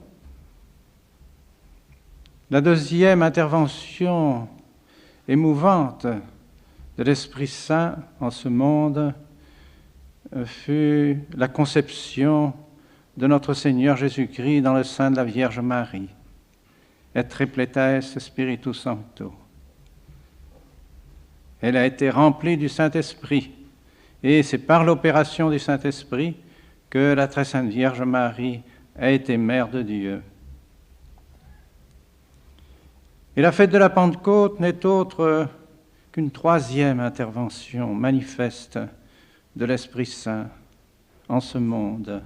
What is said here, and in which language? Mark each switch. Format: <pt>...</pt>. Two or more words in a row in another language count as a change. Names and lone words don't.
<fr>La deuxième intervention émouvante de l'Esprit Saint en ce monde fut la conception de notre Seigneur Jésus-Christ dans le sein de la Vierge Marie.</fr> <la>Et tripleta est Spiritus Sancto.</la> <fr>Elle a été remplie du Saint-Esprit. Et c'est par l'opération du Saint-Esprit que la très sainte Vierge Marie a été mère de Dieu. Et la fête de la Pentecôte n'est autre qu'une troisième intervention manifeste de l'Esprit Saint en ce monde.</fr>